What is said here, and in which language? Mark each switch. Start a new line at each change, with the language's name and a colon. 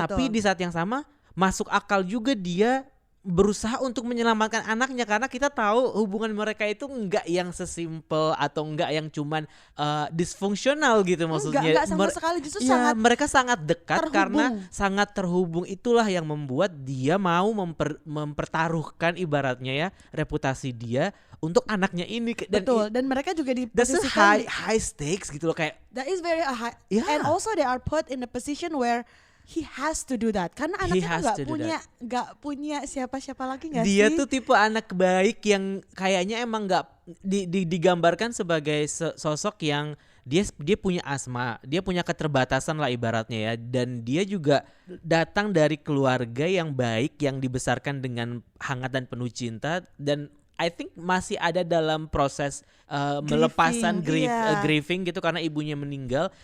Indonesian: Tapi di saat yang sama masuk akal juga dia berusaha untuk menyelamatkan anaknya, karena kita tahu hubungan mereka itu enggak yang sesimpel atau enggak yang cuman disfungsional gitu, maksudnya enggak sama sekali, justru sangat mereka sangat dekat terhubung. Karena sangat terhubung. Itulah yang membuat dia mau mempertaruhkan ibaratnya ya reputasi dia untuk anaknya ini. Dan mereka juga diposisikan
English: high stakes
Indonesian: gitu loh, kayak
English: that is very high, and also they are put in a position where he has to do that,
Indonesian: karena anaknya nggak punya siapa-siapa lagi nggak sih? Dia tuh tipe anak baik yang kayaknya emang nggak digambarkan sebagai sosok yang dia punya asma, dia punya keterbatasan lah ibaratnya ya, dan dia juga datang dari keluarga yang baik yang dibesarkan dengan hangat dan penuh cinta, dan
English: I think
Indonesian: masih ada dalam proses melepasan grieving gitu karena ibunya meninggal.